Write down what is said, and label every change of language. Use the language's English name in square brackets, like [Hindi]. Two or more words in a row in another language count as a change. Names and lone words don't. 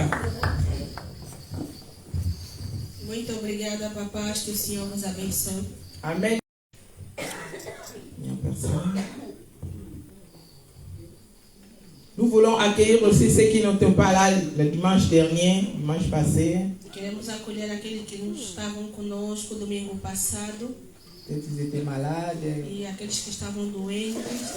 [Portuguese] Muito obrigada, papás, que o Senhor nos abençoe. Amen. [French] Nous voulons accueillir aussi ceux qui n'étaient pas là le dimanche dernier, dimanche passé. [Portuguese] Queremos acolher aqueles que não estavam conosco domingo passado. [French] Eles étaient malades. [Portuguese] E aqueles que estavam doentes.